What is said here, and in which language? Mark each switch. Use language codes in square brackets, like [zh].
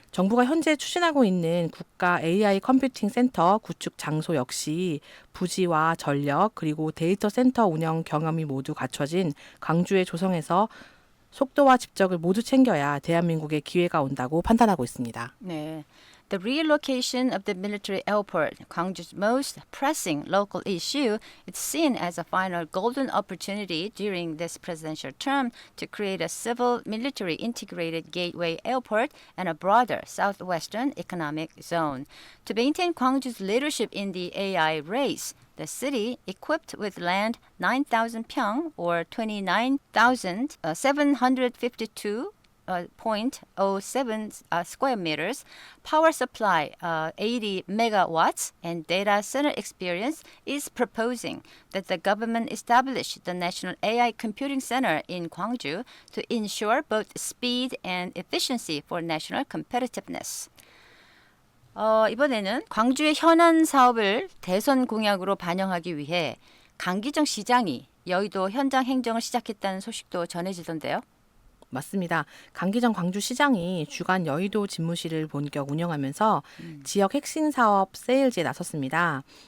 [ko] 정부가 현재 추진하고 있는 국가 AI 컴퓨팅 센터 구축 장소 역시 부지와 전력 그리고 데이터 센터 운영 경험이 모두 갖춰진 광주에 조성해서 속도와 집적을 모두 챙겨야 대한민국의 기회가 온다고 판단하고 있습니다. 네. [en] The relocation of the military airport, Gwangju's most pressing local issue, is seen as a final golden opportunity during this presidential term to create a civil military integrated gateway airport and a broader southwestern economic zone. To maintain Gwangju's leadership in the AI race, the city, equipped with land 9,000 pyong or 29,752.07 square meters, power supply 80 megawatts, and data center experience, is proposing that the government establish the National AI Computing Center in Gwangju to ensure both speed and efficiency for national competitiveness. [ko] 이번에는 광주의 현안 사업을 대선 공약으로 반영하기 위해 강기정 시장이 여의도 현장 행정을 시작했다는 소식도 전해지던데요. 맞습니다. 강기정 광주시장이 주간 여의도 집무실을 본격 운영하면서 지역 핵심 사업 세일즈에 나섰습니다.